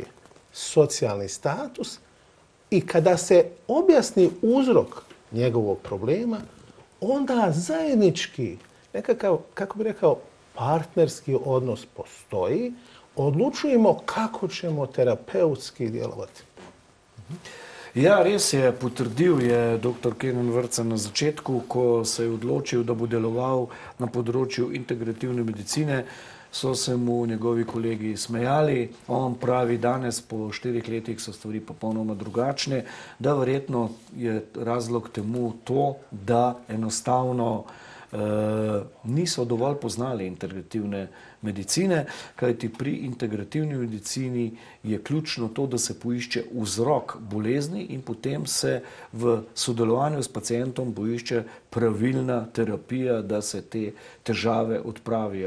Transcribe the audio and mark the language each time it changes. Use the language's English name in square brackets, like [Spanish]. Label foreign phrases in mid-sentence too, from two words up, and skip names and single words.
[Bosnian] Socijalni status i kada se objasni uzrok njegovog problema, onda zajednički, nekakav, kako bi rekao, partnerski odnos postoji, odlučujemo kako ćemo terapeutski djelovati. [Slovenian] Ja, res je, potrdil je dr. Kenan Vrca na začetku, ko se je odločil, da bo deloval na področju integrativne medicine, so se mu njegovi kolegi smejali. On pravi, danes po 4 letih so stvari popolnoma drugačne, da verjetno je razlog temu to, da enostavno niso dovolj poznali integrativne medicine, kajti pri integrativni medicini je ključno to, da se poišče vzrok bolezni in potem se v sodelovanju s pacientom poišče pravilna terapija, da se te težave odpravijo.